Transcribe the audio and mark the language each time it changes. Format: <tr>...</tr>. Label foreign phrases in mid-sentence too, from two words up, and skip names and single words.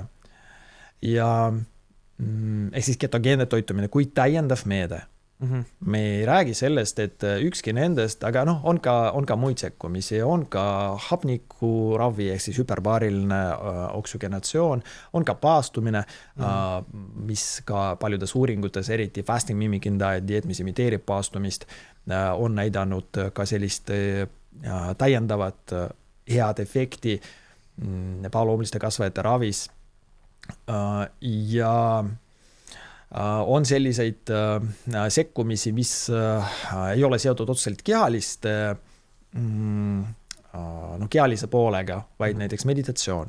<et>Ja siis ketogeenne toitumine kui täiendav meede. Me ei räägi sellest, et ükski nendest, aga on ka muid sekkumisi, on ka hapnikuravi, ehk siis hüperbaariline oksügenatsioon, on ka paastumine, mis ka paljudes uuringutes, eriti</et> <en>fasting mimicking diet,</en> <et>dieet, mis imiteerib paastumist, on näidanud ka sellist täiendavat head efekti paoloomiliste kasvajate ravis. Ja on selliseid sekkumisi, mis ei ole seotud otseselt kehalise poolega, vaid näiteks meditatsioon.</et>